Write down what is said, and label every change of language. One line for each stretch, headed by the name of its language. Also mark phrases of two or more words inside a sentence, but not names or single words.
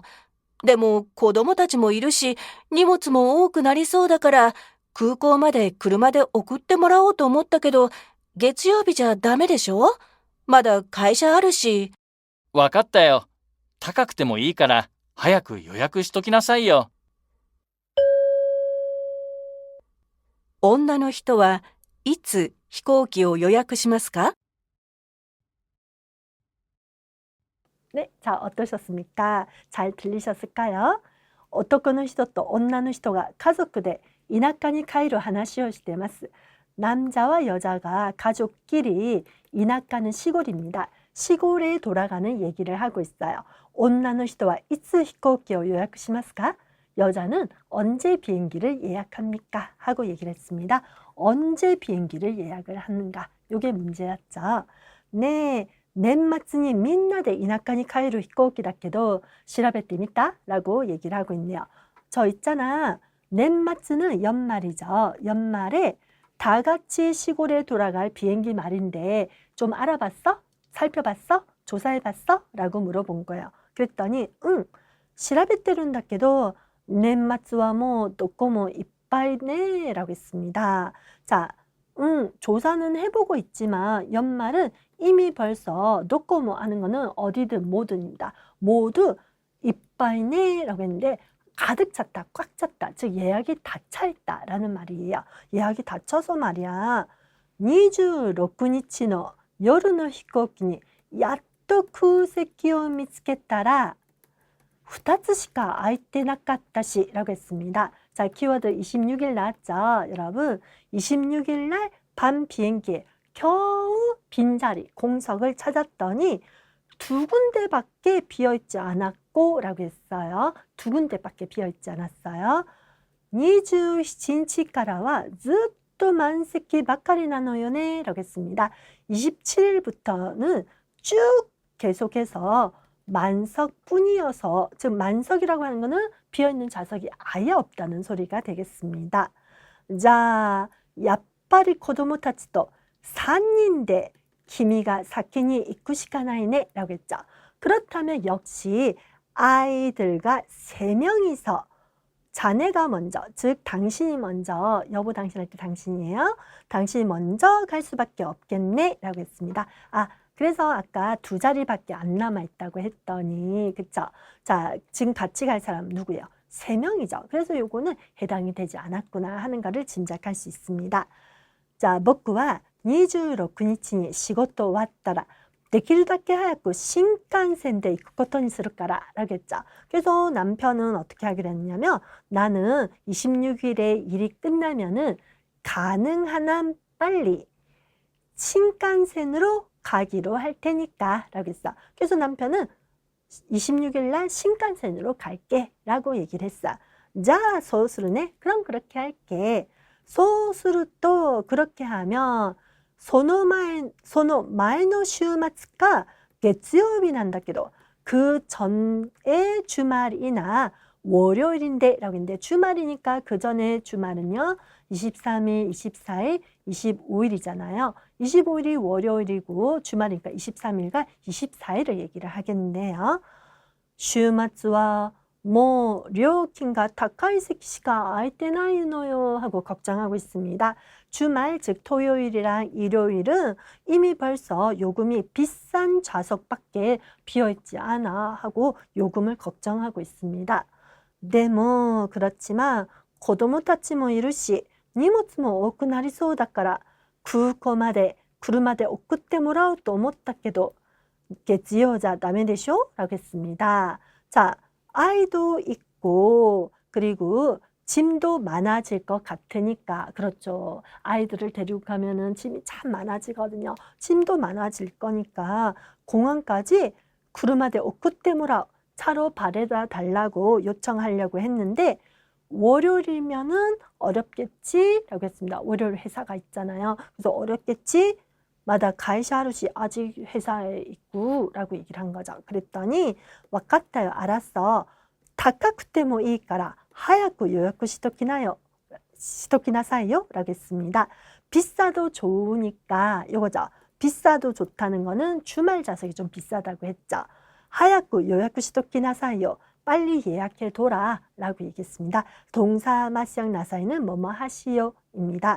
Japanese: でも子供たちもいるし、荷物も多くなりそうだから、空港まで車で送ってもらおうと思ったけど、月曜日じゃダメでしょ？まだ会社あるし。わかったよ。高くてもいいから、早く予約しときなさいよ。女の人はいつ飛行機を予約しますか？
Korean: 네, 자, 어떠셨습니까? 잘 들리셨을까요?
Japanese: 男の人と女の人が家族で田舎に帰る話をしています.
Korean: 남자와 여자가 가족끼리 이나카는 시골입니다. 시골에 돌아가는 얘기를 하고 있어요.
Japanese: 女の人は いつ 飛行機を 予約しますか?
Korean: 여자는 언제 비행기를 예약합니까? 하고 얘기를 했습니다. 언제 비행기를 예약을 하는가? 이게 문제였죠. 네,
Japanese: 年末にみんなで田舎に帰る飛行機だけど調べてみた?
Korean: 라고 얘기를 하고 있네요. 저 있잖아. 年末 는 연말이죠. 연말에 다 같이 시골에 돌아갈 비행기 말인데 좀 알아봤어? 살펴봤어? 조사해봤어? 라고 물어본 거예요. 그랬더니 응,
Japanese: 調べてるんだけど年末はもうどこもいっぱいね
Korean: 라고 했습니다. 자, 조사는 해보고 있지만 연말은 이미 벌써 도코모 하는 거는 어디든 뭐든입니다. 모두 이빠이네 라고 했는데 가득 찼다, 꽉 찼다, 즉 예약이 다 차있다 라는 말이에요. 예약이 다 차서 말이야.
Japanese: 26日の夜の飛行機にやっと空席を見つけたら2つしか空いてなかったし
Korean: 라고 했습니다. 자, 키워드 26일 나왔죠. 여러분, 26일 날 밤 비행기에 겨우 빈자리, 공석을 찾았더니 두 군데밖에 비어있지 않았고 라고 했어요. 두 군데밖에 비어있지 않았어요.
Japanese: 27 日からはずっと満席ばかりなのよね
Korean: 라고 했습니다. 27일부터는 쭉 계속해서 만석뿐이어서, 즉 만석이라고 하는 것은 비어있는 좌석이 아예 없다는 소리가 되겠습니다. 자,
Japanese: やっぱり子供たちと3人で君が先に行くしかないね
Korean: 라고 했죠. 그렇다면 역시 아이들과 3명이서 자네가 먼저, 즉 당신이 먼저, 여보 당신 할 때 당신이에요. 당신이 먼저 갈 수밖에 없겠네 라고 했습니다. 아, 그래서 아까 2자리밖에 안 남아있다고 했더니, 그쵸? 자, 지금 같이 갈 사람 누구예요? 3명이죠. 그래서 요거는 해당이 되지 않았구나 하는 거를 짐작할 수 있습니다. 자,
Japanese: 僕は26日に仕事終わったらできるだけ早く新幹線で行くことにするから
Korean: 라고 했죠. 그래서 남편은 어떻게 하기로 했냐면 나는 26일에 일이 끝나면은 가능한 한 빨리 신칸센으로 가기로 할 테니까 라고 했어. 그래서 남편은 26일 날 신칸센으로 갈게 라고 얘기를 했어. 자, 소스루네. 그럼 그렇게 할게. 소스루と 그렇게 하면
Japanese: その前の週末か月曜日なんだけど
Korean: 그 전에 주말이나 월요일인데 라고 했는데 주말이니까 그 전에 주말은요 23일, 24일, 25일이잖아요. 25일이 월요일이고 주말이니까 23일과 24일을 얘기를 하겠네요.
Japanese: 週末はもう料金が高い席しか空いてないのよ
Korean: 하고 걱정하고 있습니다. 주말 즉 토요일이랑 일요일은 이미 벌써 요금이 비싼 좌석밖에 비어있지 않아 하고 요금을 걱정하고 있습니다.
Japanese: でも 그렇지만 子供たちもいるし荷物も多くなりそうだから空港まで車で送ってもらおうと思ったけど月曜じゃダメでしょ?
Korean: 라고 했습니다. 자, 아이도 있고 그리고 짐도 많아질 것 같으니까 그렇죠. 아이들을 데리고 가면은 짐이 참 많아지거든요. 짐도 많아질 거니까 공항까지
Japanese: 車で 送ってもら
Korean: 차로 바래다 달라고 요청하려고 했는데 월요일이면은 어렵겠지 라고 했습니다. 월요일 회사가 있잖아요. 그래서 어렵겠지
Japanese: まだ 会社 あるし
Korean: 아직 회사에 있고 라고 얘기를 한 거죠.
Japanese: 그랬더니 わかったよ. 알았어. 高くてもいいから早く予約しときなさいよ
Korean: 라고 했습니다. 비싸도 좋으니까 요거죠. 비싸도 좋다는 거는 주말 좌석이 좀 비싸다고 했죠.
Japanese: 早く 予約 しときなさいよ.
Korean: 빨리 예약해 둬라 라고 얘기했습니다. 동사 마시양 나사이는 뭐뭐 하시오입니다.